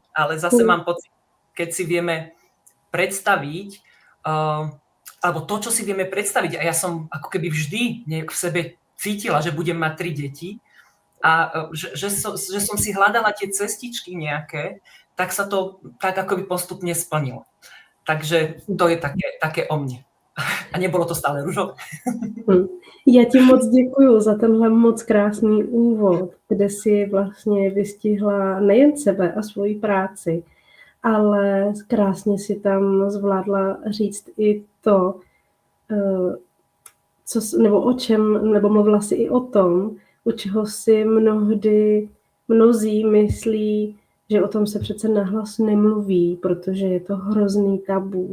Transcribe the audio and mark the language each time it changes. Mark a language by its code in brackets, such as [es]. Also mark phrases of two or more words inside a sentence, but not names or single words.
[sk] Ale zase mám pocit, keď si vieme predstaviť, alebo to, čo si vieme predstaviť, a ja som ako keby vždy v sebe cítila, že budem mať 3 deti a že som si hľadala tie cestičky nejaké, tak sa to tak akoby postupne splnilo. Takže to je také o mne. [cs] A nebylo to stále růžové. Já ti moc děkuju za tenhle moc krásný úvod, kde si vlastně vystihla nejen sebe a svoji práci, ale krásně si tam zvládla říct i to, nebo mluvila si i o tom, u čeho si mnozí myslí, že o tom se přece nahlas nemluví, protože je to hrozný tabu.